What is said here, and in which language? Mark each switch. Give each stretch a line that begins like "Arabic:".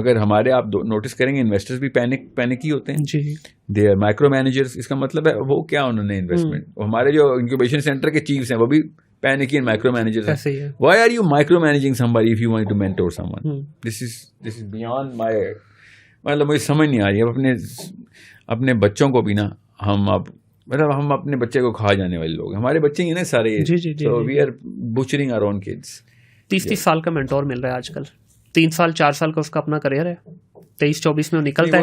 Urdu: مگر ہمارے آپ نوٹس کریں گے انویسٹرز بھی پینک ہی ہوتے ہیں.
English: They are micro managers.
Urdu: اس کا مطلب ہے وہ کیا, انہوں نے انویسٹمنٹ, ہمارے جو انکیوبیشن سینٹر کے چیفز ہیں وہ بھی پینک اینڈ مائکرو مینیجرز ہیں.
English: Why are you micro managing somebody if you want to mentor someone? This is beyond my,
Urdu: مطلب مجھے سمجھ نہیں آ رہی. اب اپنے بچوں کو بھی نا ہم اپنے بچے کو کھا جانے والے لوگ, ہمارے بچے ہی نا سارے,
English: so we are butchering our own kids.
Urdu: 30 سال کا مینٹور مل رہا ہے آج کل, 3 سال 4 سال کا اس کا اپنا کریئر ہے, 23-24 میں نکلتا ہے.